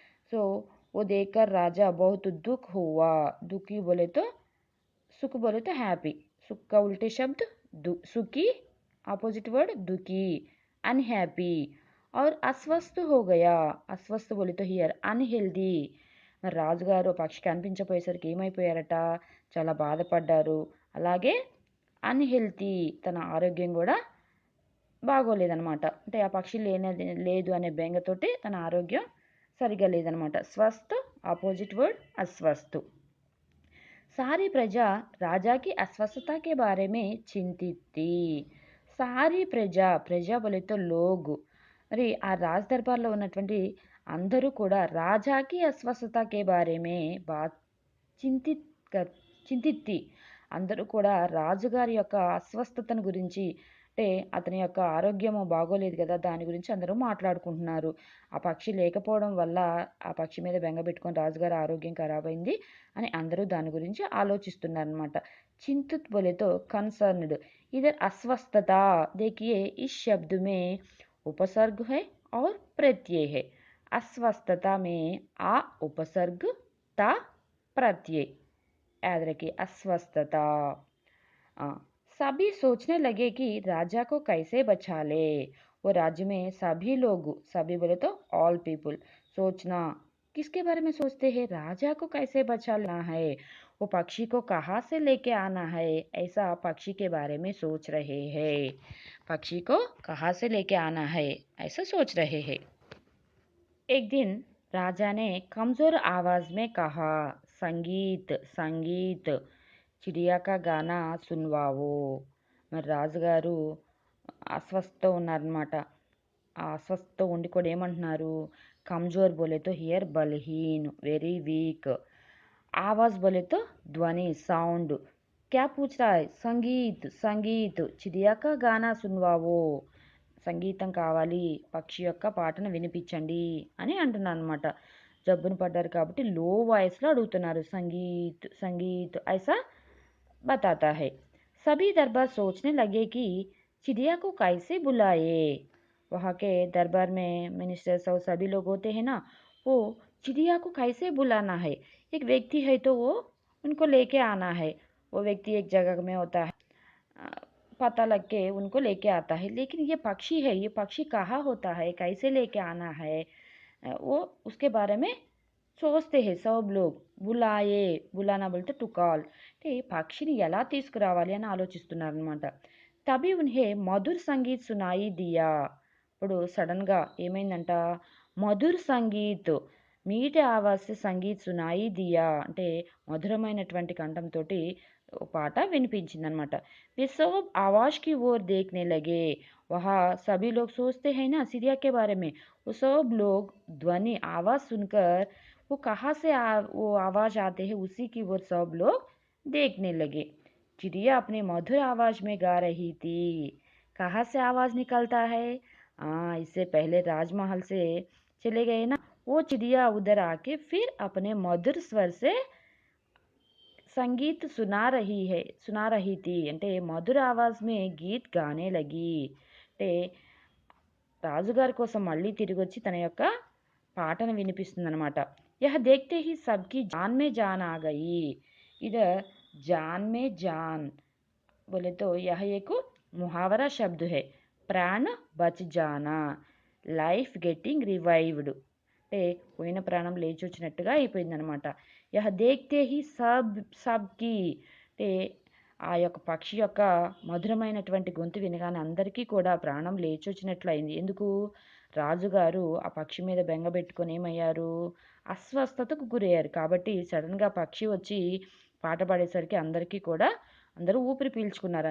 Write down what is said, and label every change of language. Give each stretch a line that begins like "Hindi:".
Hindi: सो वो देखकर राजा बहुत दुख हुआ। दुखी बोले तो सुख बोले तो हैप्पी। सुख का उल्टे शब्द सुखी, अपोजिट वर्ड दुखी, अनहैप्पी। और अस्वस्थ हो गया। अस्वस्थ बोले तो
English: Here unhealthy.
Telugu: మరి రాజుగారు పక్షి కనిపించపోయేసరికి ఏమైపోయారట, చాలా బాధపడ్డారు. అలాగే అన్హెల్తీ, తన ఆరోగ్యం కూడా బాగోలేదనమాట. అంటే ఆ పక్షి లేదు అనే బెంగతోటి తన ఆరోగ్యం సరిగా లేదనమాట. స్వస్థ ఆపోజిట్ వర్డ్ अस्वस्थ।
Hindi: सारी प्रजा राजा की अस्वस्थता के बारे में चिंतित थी। सारी ప్రజా, ప్రజా बोले तो लोग।
Telugu: మరి ఆ రాజ్ దర్బార్లో ఉన్నటువంటి అందరూ కూడా రాజాకి అస్వస్థత కే బారే మే బాత్ చింతిత్తి, అందరూ కూడా రాజుగారి యొక్క అస్వస్థతను గురించి, అంటే అతని యొక్క ఆరోగ్యము బాగోలేదు కదా, దాని గురించి అందరూ మాట్లాడుకుంటున్నారు. ఆ పక్షి లేకపోవడం వల్ల ఆ పక్షి మీద బెంగ పెట్టుకొని రాజుగారి ఆరోగ్యం ఖరాబ్ అయింది అని అందరూ దాని గురించి ఆలోచిస్తున్నారు అనమాట.
Hindi: చింతిత్ बोले तो कंसर्न्ड। इधर अस्वस्थता देखिए इस शब्द में उपसर्ग है और प्रत्यय है। अस्वस्थता में आ उपसर्ग ता प्रत्यय, याद रखिए अस्वस्थता। सभी सोचने लगे कि राजा को कैसे बचा ले। वो राज्य में सभी लोग, सभी बोले तो ऑल पीपल, सोचना किसके बारे में सोचते हैं, राजा को कैसे बचाना है, वो पक्षी को कहाँ से लेके आना है, ऐसा पक्षी के बारे में सोच रहे हैं। पक्षी को कहाँ से लेके आना है ऐसा सोच रहे हैं। एक दिन राजा ने कमजोर आवाज में कहा, संगीत संगीत चिड़िया का गाना सुनवाओ।
Telugu: మరి రాజుగారు అస్వస్థ ఉన్నారనమాట. ఆ అస్వస్థ ఉండి కూడా ఏమంటున్నారు, కమ్జోర్ బోలే తో హియర్ బలహీన్,
English: Very weak.
Hindi: आवाज बोले तो ध्वनि साउंड। क्या पूछ रहा है, संगीत संगीत चिड़िया का गाना सुनवाओ,
Telugu: సంగీతం కావాలి, పక్షి యొక్క పాటను వినిపించండి అని అంటున్నాను అనమాట. జబ్బును పడ్డారు కాబట్టి లో వాయిస్లో అడుగుతున్నారు, సంగీత్ సంగీత్
Hindi: ऐसा बताता है। सभी दरबार सोचने लगे कि चिड़िया को कैसे बुलाए। वहाँ के दरबार में मिनिस्टर्स और सभी लोग होते हैं ना, वो चिड़िया को कैसे बुलाना है। एक व्यक्ति है तो वो उनको लेके आना है। वो व्यक्ति एक जगह में होता है, पता लग के उनको लेके आता है। लेकिन ये पक्षी है, ये पक्षी कहाँ होता है, कैसे लेके आना है, वो उसके बारे में सोचते हैं सब लोग। बुलाए, बुलाना बोलते
English: to call,
Telugu: అంటే పక్షిని ఎలా తీసుకురావాలి అని ఆలోచిస్తున్నారనమాట.
Hindi: తబి ఉన్హే మధుర్ సంగీత్ సునాయి దియా।
Telugu: ఇప్పుడు సడన్గా ఏమైందంట, మధుర్ సంగీత్ మీఠే ఆవాజ్ సే సంగీత్ సునాయి దియా, అంటే మధురమైనటువంటి కంఠంతో పాట వినిపించిందనమాట।
Hindi: वे सब आवाज की ओर देखने लगे। वहाँ सभी लोग सोचते हैं ना चिड़िया के बारे में, वो सब लोग ध्वनि आवाज सुनकर वो कहाँ से वो आवाज आते हैं उसी की ओर सब लोग देखने लगे। चिड़िया अपने मधुर आवाज में गा रही थी। कहाँ से आवाज निकलता है, इससे पहले राजमहल से चले गए ना, वो चिड़िया उधर आके फिर अपने मधुर स्वर से संगीत सुना रही थी, అంటే మధుర ఆవాజ్ మే గీత్ గానే లగి,
Telugu: అంటే రాజుగారి కోసం మళ్ళీ తిరిగి వచ్చి తన యొక్క పాటను వినిపిస్తుందన్నమాట।
Hindi: यह देखते ही सबकी जान में जान आ गई। इधर जान में जान बोले तो यह एक मुहावरा शब्द है, प्राण बच जाना,
English: life getting revived,
Telugu: అంటే పోయిన ప్రాణం లేచి వచ్చినట్టుగా అయిపోయిందనమాట।
Hindi: యహ దేఖ్తే హీ సబ్కి, అంటే
Telugu: ఆ యొక్క పక్షి యొక్క మధురమైనటువంటి గొంతు వినగానే అందరికీ కూడా ప్రాణం లేచొచ్చినట్లయింది. ఎందుకు? రాజుగారు ఆ పక్షి మీద బెంగ పెట్టుకొని ఏమయ్యారు? అస్వస్థతకు గురయ్యారు. కాబట్టి సడన్‌గా పక్షి వచ్చి పాట పాడేసరికి అందరికీ కూడా అందరూ ఊపిరి పీల్చుకున్నారు.